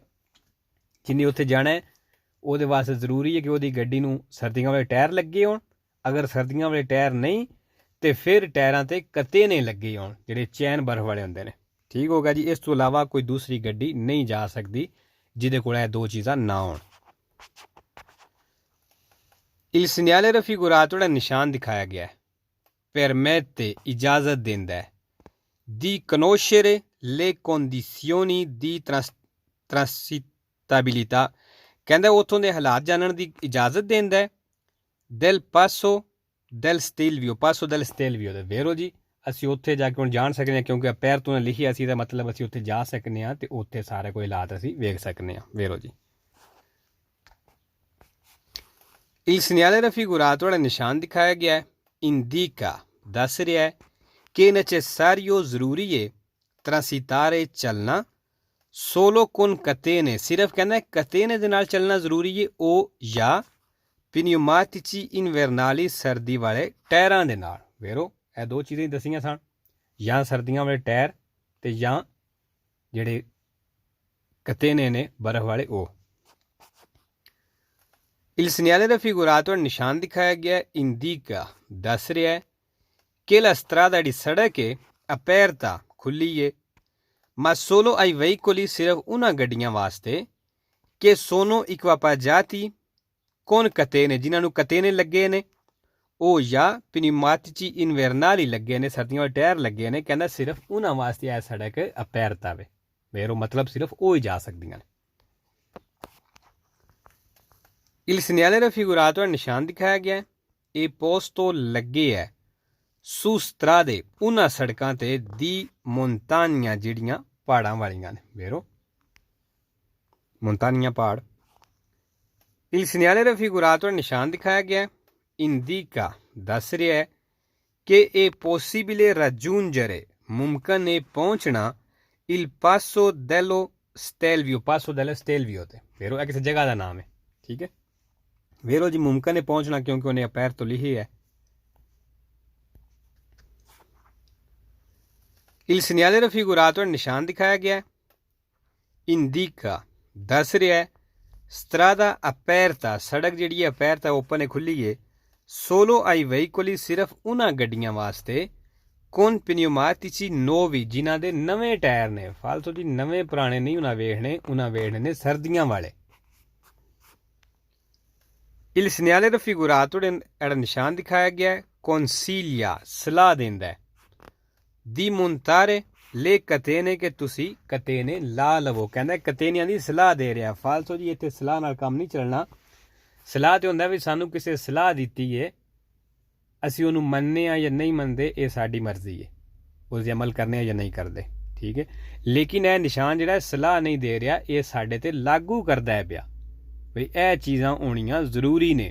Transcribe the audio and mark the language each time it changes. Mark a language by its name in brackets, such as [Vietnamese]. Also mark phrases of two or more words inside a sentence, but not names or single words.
[Punjabi] ਜਿੰਨੀ ਉੱਥੇ ਜਾਣਾ ਹੈ ਉਹਦੇ ਵਾਸਤੇ ਜ਼ਰੂਰੀ ਹੈ ਕਿ ਉਹਦੀ ਗੱਡੀ ਨੂੰ ਸਰਦੀਆਂ ਵਾਲੇ ਟਾਇਰ ਲੱਗੇ ਹੋਣ। ਅਗਰ ਸਰਦੀਆਂ ਵਾਲੇ ਟਾਇਰ ਨਹੀਂ ਤੇ ਫਿਰ ਟਾਇਰਾਂ ਤੇ ਕਤੇਨੇ ਲੱਗੇ ਹੋਣ ਜਿਹੜੇ ਚੈਨ ਬਰਫ਼ ਵਾਲੇ ਹੁੰਦੇ ਨੇ। ਠੀਕ ਹੋ ਗਿਆ ਜੀ। ਇਸ ਤੋਂ ਇਲਾਵਾ ਕੋਈ ਦੂਸਰੀ ਗੱਡੀ ਨਹੀਂ ਜਾ ਸਕਦੀ ਜਿਹਦੇ ਕੋਲ ਇਹ ਦੋ ਚੀਜ਼ਾਂ ਨਾ ਹੋਣ। [Italian] Il segnale raffigurato [Punjabi] ਜਿਹੜਾ ਨਿਸ਼ਾਨ ਦਿਖਾਇਆ ਗਿਆ ਹੈ [Italian] permette [Punjabi] ਇਜਾਜ਼ਤ ਦਿੰਦਾ ਹੈ [Italian] di conoscere le condizioni di transitabilità, [Punjabi] ਕਹਿੰਦਾ ਉੱਥੋਂ ਦੇ ਹਾਲਾਤ ਜਾਣਨ ਦੀ ਇਜਾਜ਼ਤ ਦਿੰਦਾ ਹੈ। del passo del Stelvio, passo del Stelvio ਦੇ ਵੇਰੋ ਜੀ ਅਸੀਂ ਉੱਥੇ ਜਾ ਕੇ ਹੁਣ ਜਾਣ ਸਕਦੇ ਹਾਂ ਕਿਉਂਕਿ ਪੈਰ ਤੋਂ ਲਿਖਿਆ ਸੀ, ਦਾ ਮਤਲਬ ਅਸੀਂ ਉੱਥੇ ਜਾ ਸਕਦੇ ਹਾਂ ਤੇ ਉੱਥੇ ਸਾਰੇ ਕੋਈ ਹਾਲਾਤ ਅਸੀਂ ਵੇਖ ਸਕਦੇ ਹਾਂ। ਵੇਰੋ ਜੀ [Italian] il segnale raffigurato [Punjabi] ਜਿਹੜਾ ਨਿਸ਼ਾਨ ਦਿਖਾਇਆ ਗਿਆ ਹੈ indica ਦੱਸ ਰਿਹਾ ਹੈ ਕਿ necessario ਜ਼ਰੂਰੀ ਹੈ transitare ਚੱਲਣਾ [Italian] solo con catene, [Punjabi] ਸਿਰਫ ਕਹਿੰਦਾ ਕਤੇਨੇ ਦੇ ਨਾਲ ਚੱਲਣਾ ਜ਼ਰੂਰੀ ਹੈ ਉਹ ਜਾਂ [Italian] pneumatici invernali [Punjabi] ਸਰਦੀ ਵਾਲੇ ਟਾਇਰਾਂ ਦੇ ਨਾਲ। ਵੇਰੋ ਇਹ ਦੋ ਚੀਜ਼ਾਂ ਹੀ ਦੱਸੀਆਂ ਸਨ, ਜਾਂ ਸਰਦੀਆਂ ਵਾਲੇ ਟਾਇਰ ਤੇ ਜਾਂ ਜਿਹੜੇ ਕਤੇਨੇ ਨੇ ਬਰਫ਼ ਵਾਲੇ ਉਹ। [Italian] Il segnale raffigurato [Punjabi] ਨਿਸ਼ਾਨ ਦਿਖਾਇਆ ਗਿਆ indica ਦੱਸ ਰਿਹਾ ਹੈ ਕਿ [Italian] la strada [Punjabi] ਜਿਹੜੀ ਸੜਕ ਹੈ aperta ਖੁੱਲੀ ਹੈ [Italian] ma solo ai veicoli, [Punjabi] ਸਿਰਫ ਉਹਨਾਂ ਗੱਡੀਆਂ ਵਾਸਤੇ [Italian] che sono equipaggiati con catene, [Punjabi] ਜਿਨ੍ਹਾਂ ਨੂੰ ਕਤੇਨੇ ਲੱਗੇ ਨੇ ਉਹ ਜਾਂ [Italian] pneumatici invernali [Punjabi] ਲੱਗੇ ਨੇ, ਸਰਦੀਆਂ ਵਾਲੇ ਟਾਇਰ ਲੱਗੇ ਨੇ। ਕਹਿੰਦਾ ਸਿਰਫ ਉਹਨਾਂ ਵਾਸਤੇ ਇਹ ਸੜਕ aperta ਵੇ। ਮੇਰੋ ਮਤਲਬ ਸਿਰਫ ਉਹ ਹੀ ਜਾ ਸਕਦੀਆਂ ਨੇ। [Italian] Il segnale raffigurato [Punjabi] ਨਿਸ਼ਾਨ ਦਿਖਾਇਆ ਗਿਆ ਇਹ posto ਲੱਗੇ ਹੈ [Italian] su strade [Punjabi] ਉਹਨਾਂ ਸੜਕਾਂ ਤੇ [Italian] di montagna [Punjabi] ਜਿਹੜੀਆਂ ਪਹਾੜਾਂ ਵਾਲੀਆਂ ਨੇ। ਵੇਰੋ montagna ਪਹਾੜ। [Italian] Il segnale raffigurato [Punjabi] ਨਿਸ਼ਾਨ ਦਿਖਾਇਆ ਗਿਆ indica ਦੱਸ ਰਿਹਾ ਹੈ ਕਿ ਇਹ [Italian] possibile raggiungere [Punjabi] ਮੁਮਕਨ ਹੈ ਪਹੁੰਚਣਾ il passo dello Stelvio, passo dello Stelvio ਤੇ। ਵੇਰੋ ਇਹ ਕਿਸੇ ਜਗ੍ਹਾ ਦਾ ਨਾਮ ਹੈ। ਠੀਕ ਹੈ। ਵੇਰੋ ਜੀ ਮੁਮਕਨ ਹੈ ਪਹੁੰਚਣਾ ਕਿਉਂਕਿ ਉਹਨੇ ਅਪੈਰ ਤੋਂ ਲਿਖੀ ਹੈ। [Italian] Il segnale raffigurato [Punjabi] ਨਿਸ਼ਾਨ ਦਿਖਾਇਆ ਗਿਆ indica ਦੱਸ ਰਿਹਾ ਹੈ [Italian] strada aperta [Punjabi] ਸੜਕ ਜਿਹੜੀ ਹੈ aperta ਓਪਨ ਹੈ ਖੁੱਲੀ ਹੈ [Italian] solo ai veicoli [Punjabi] ਸਿਰਫ ਉਹਨਾਂ ਗੱਡੀਆਂ ਵਾਸਤੇ [Italian] con pneumatici nuovi [Punjabi] ਜਿਨ੍ਹਾਂ ਦੇ ਨਵੇਂ ਟਾਇਰ ਨੇ। ਫਾਲਤੂ ਦੀ ਨਵੇਂ ਪੁਰਾਣੇ ਨਹੀਂ ਉਹਨਾਂ ਵੇਖਣੇ ਨੇ ਸਰਦੀਆਂ ਵਾਲੇ। [Italian] Il segnale raffigurato [Punjabi] ਜਿਹੜਾ ਨਿਸ਼ਾਨ ਦਿਖਾਇਆ ਗਿਆ ਹੈ consiglia ਸਲਾਹ ਦਿੰਦਾ ਹੈ [Italian] di montare le catene [Punjabi] ਕਿ ਤੁਸੀਂ ਕਤੇਨੇ ਲਾ ਲਵੋ। ਕਹਿੰਦਾ ਕਤੇਨਿਆਂ ਦੀ ਸਲਾਹ ਦੇ ਰਿਹਾ। ਫਾਲਤੂ ਜੀ ਇੱਥੇ ਸਲਾਹ ਨਾਲ ਕੰਮ ਨਹੀਂ ਚੱਲਣਾ। ਸਲਾਹ ਤੇ ਹੁੰਦਾ ਵੀ ਸਾਨੂੰ ਕਿਸੇ ਸਲਾਹ ਦਿੱਤੀ ਹੈ ਅਸੀਂ ਉਹਨੂੰ ਮੰਨਦੇ ਹਾਂ ਜਾਂ ਨਹੀਂ ਮੰਨਦੇ ਇਹ ਸਾਡੀ ਮਰਜ਼ੀ ਹੈ, ਉਸ 'ਤੇ ਅਮਲ ਕਰਨੇ ਜਾਂ ਨਹੀਂ ਕਰਦੇ। ਠੀਕ ਹੈ। ਲੇਕਿਨ ਇਹ ਨਿਸ਼ਾਨ ਜਿਹੜਾ ਸਲਾਹ ਨਹੀਂ ਦੇ ਰਿਹਾ ਇਹ ਸਾਡੇ ਤੇ ਲਾਗੂ ਕਰਦਾ ਹੈ ਪਿਆ ਵੀ ਇਹ ਚੀਜ਼ਾਂ ਹੋਣੀਆਂ ਜ਼ਰੂਰੀ ਨੇ।